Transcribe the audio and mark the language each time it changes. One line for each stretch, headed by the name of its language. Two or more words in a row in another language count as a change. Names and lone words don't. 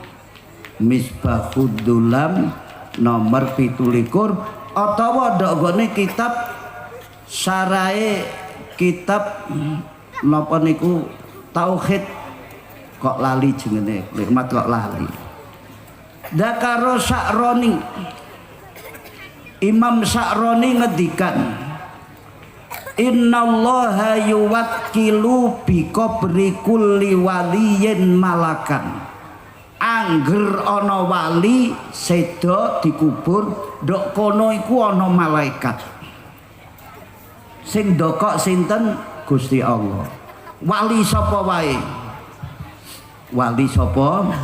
Javanese: Misbahud Dulam nomor 17 utawa ndogone kitab syarahe kitab napa niku tauhid kok lali jenenge nikmat kok lali. Dakaro Sa'roni, Imam Sa'roni ngedikan
Arabic: إن الله يوكل بقبر كل ولي ملكا.
Javanese: Angger ana wali seda dikubur ndok kono iku ana malaikat sing ndokok sinten? Gusti Allah. Wali sapa wae? Wali sapa?